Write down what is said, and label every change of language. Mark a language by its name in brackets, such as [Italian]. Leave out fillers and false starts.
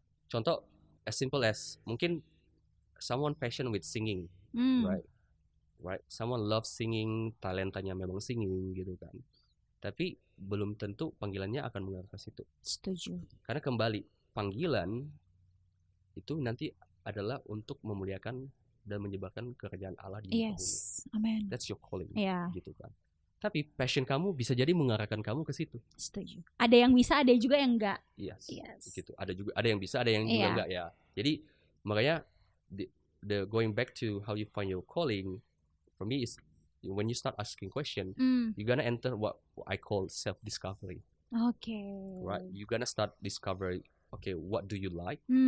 [English] Contoh as simple as mungkin someone passion with singing, right? Someone loves singing, [Indonesian] talentanya memang singing gitu kan. Tapi belum tentu panggilannya akan mengarah ke situ. Setuju. Karena kembali panggilan itu nanti adalah untuk memuliakan dan menyebarkan kerajaan Allah di muka bumi. Amen. [English] That's your calling, [Indonesian] gitu kan. Tapi passion kamu bisa jadi mengarahkan kamu ke situ. Setuju. Ada yang bisa, ada juga yang enggak. Yes. Gitu. Ada yang bisa, ada yang juga enggak ya. Jadi makanya [English] the going back to how you find your calling, for me is when you start asking question, you're gonna enter what I call self-discovery. Right? You're gonna start discovering, what do you like?